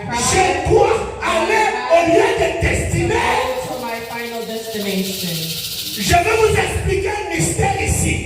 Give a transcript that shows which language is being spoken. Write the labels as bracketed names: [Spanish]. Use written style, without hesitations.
[French] Je dois aller au lieu de destinée. [English] go to my final destination. [French] Je vais vous expliquer un mystère ici.